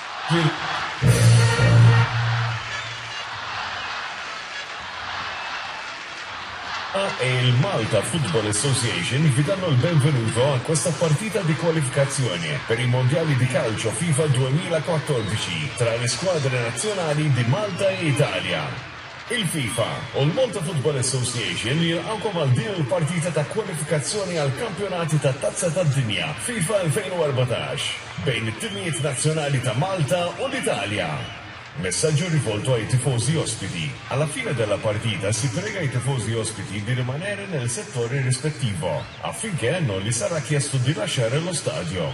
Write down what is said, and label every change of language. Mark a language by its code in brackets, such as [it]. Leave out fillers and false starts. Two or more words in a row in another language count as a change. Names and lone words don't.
[it] E il Malta Football Association vi danno il benvenuto a questa partita di qualificazione per i mondiali di calcio FIFA 2014 tra le squadre nazionali di Malta e Italia. [mt] Il FIFA o il Malta Football Association jilqawkom għal din il-partita ta' kwalifikazzjoni għal kampjonati ta' tazza tad-dinja FIFA 2014 bejn it-timijiet nazzjonali ta' Malta u l-Italja. [it] Messaggio rivolto ai tifosi ospiti. Alla fine della partita si prega i tifosi ospiti di rimanere nel settore rispettivo, affinché non gli sarà chiesto di lasciare lo stadio.